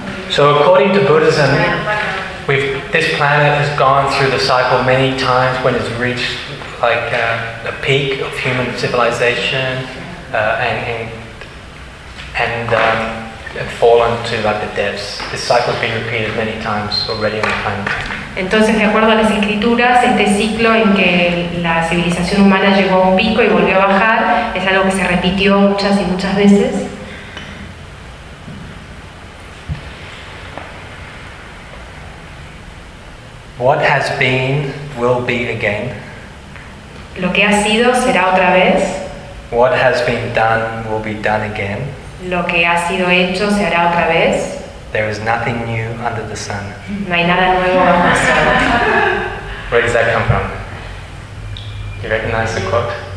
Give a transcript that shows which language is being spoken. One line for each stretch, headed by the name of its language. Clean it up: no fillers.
English: So according to Buddhism, this planet has gone through the cycle many times when it's reached like the peak of human civilization and fallen to like the depths. This cycle has been repeated many times already on the planet.
Spanish: Entonces, de acuerdo a las escrituras, este ciclo en que la civilización humana llegó a un pico y volvió a bajar es algo que se repitió muchas y muchas veces.
English: What has been will be again.
Spanish: Lo que ha sido será otra vez.
English: What has been done will be done again.
Spanish: Lo que ha sido hecho se hará otra vez.
English: There is nothing new under the sun.
Spanish: No hay nada nuevo bajo el sol.
English: Where does that come from? You recognize the quote?